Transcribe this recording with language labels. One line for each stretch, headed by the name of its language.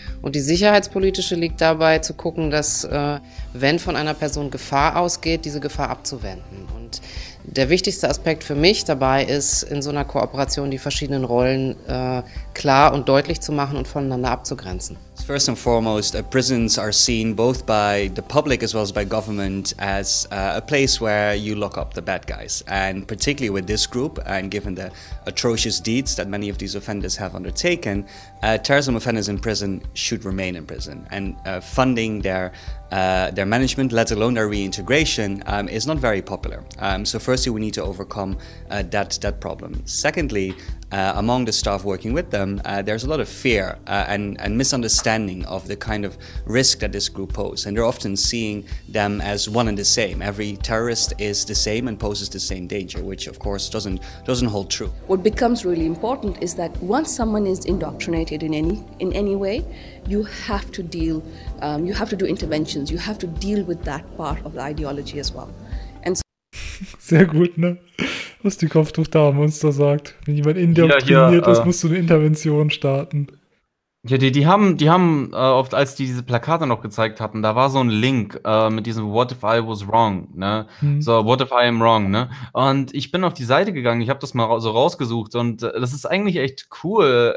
German: Und die sicherheitspolitische liegt dabei, zu gucken, dass, wenn von einer Person Gefahr ausgeht, diese Gefahr abzuwenden. Und der wichtigste Aspekt für mich dabei ist, in so einer Kooperation die verschiedenen Rollen klar und deutlich zu machen und voneinander abzugrenzen.
English: First and foremost, prisons are seen both by the public as well as by government as a place where you lock up the bad guys. And particularly with this group and given the atrocious deeds that many of these offenders have undertaken, terrorism offenders in prison should remain in prison. And funding their management, let alone their reintegration, is not very popular. So firstly, we need to overcome that problem. Secondly, among the staff working with them, there's a lot of fear and misunderstanding of the kind of risk that this group poses. And they're often seeing them as one and the same. Every terrorist is the same and poses the same danger, which of course doesn't hold true. What becomes really important is that once someone is indoctrinated in any way, you have to deal, you have to do interventions, you have to deal with that part of the ideology as well. And so
German: sehr gut, ne? Was die Kopftuchdame uns da sagt. Wenn jemand indoktriniert ist, musst du eine Intervention starten. Ja, die haben oft, als die diese Plakate noch gezeigt hatten, da war so ein Link mit diesem
English: What if I was wrong,
German: ne? Hm.
English: So, what if I am wrong, ne?
German: Und ich bin auf die Seite gegangen, ich habe das mal so rausgesucht und das ist eigentlich echt cool.